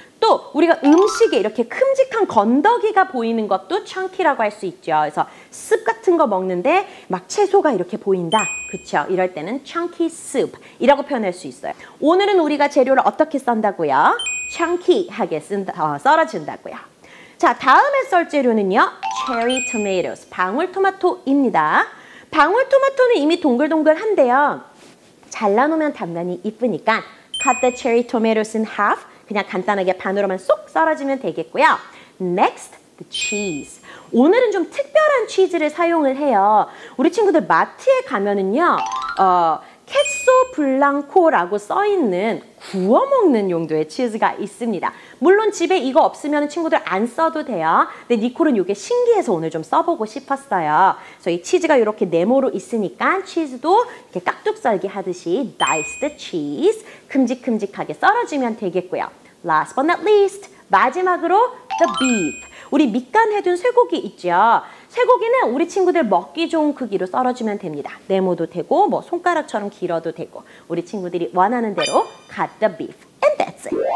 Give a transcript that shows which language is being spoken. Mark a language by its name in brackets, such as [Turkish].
[Korean] 또 우리가 음식에 이렇게 큼직한 건더기가 보이는 것도 chunky라고 할 수 있죠. 그래서 습 같은 거 먹는데 막 채소가 이렇게 보인다. 그쵸? 이럴 때는 chunky soup이라고 표현할 수 있어요. 오늘은 우리가 재료를 어떻게 썬다고요? chunky하게 썰어준다고요. 자, 다음에 썰 재료는요. cherry tomatoes, 방울토마토입니다. 방울토마토는 이미 동글동글한데요. 잘라놓으면 단단히 이쁘니까 [English] cut the cherry tomatoes in half. [Korean] 그냥 간단하게 반으로만 쏙 썰어주면 되겠고요. [English] Next, the cheese. [Korean] 오늘은 좀 특별한 치즈를 사용을 해요. 우리 친구들 마트에 가면은요. 캐소 블랑코라고 써있는 구워 먹는 용도의 치즈가 있습니다. 물론 집에 이거 없으면 친구들 안 써도 돼요. 근데 니콜은 이게 신기해서 오늘 좀 써보고 싶었어요. 그래서 이 치즈가 이렇게 네모로 있으니까 치즈도 이렇게 깍둑 썰기 하듯이 [English] dice the cheese, [Korean] 큼직큼직하게 썰어주면 되겠고요. [English] Last but not least, [Korean] 마지막으로 [English] the beef. [Korean] 우리 밑간 해둔 쇠고기 있죠. 쇠고기는 우리 친구들 먹기 좋은 크기로 썰어주면 됩니다. 네모도 되고 뭐 손가락처럼 길어도 되고 우리 친구들이 원하는 대로 [English] cut the beef. And that's it.